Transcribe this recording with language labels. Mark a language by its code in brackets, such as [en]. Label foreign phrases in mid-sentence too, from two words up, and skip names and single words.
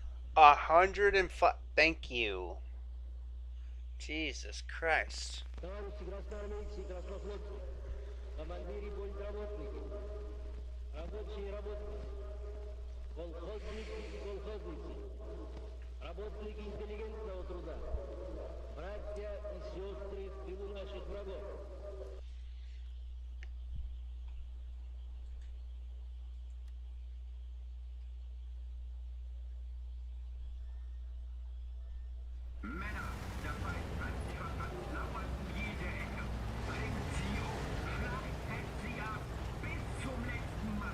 [en] 105. Thank you. Jesus Christ. [ru] Товарищи красноармейцы и краснофлотцы, командиры и политработники, рабочие и работницы, колхозники и колхозницы, работники интеллигентного труда, братья и сестры в тылу наших врагов. [de] Männer, der Feind hat sie erfasst, lauert jede Ecke. Bringt sie um, schlagt, hält sie ab, bis zum letzten Mann.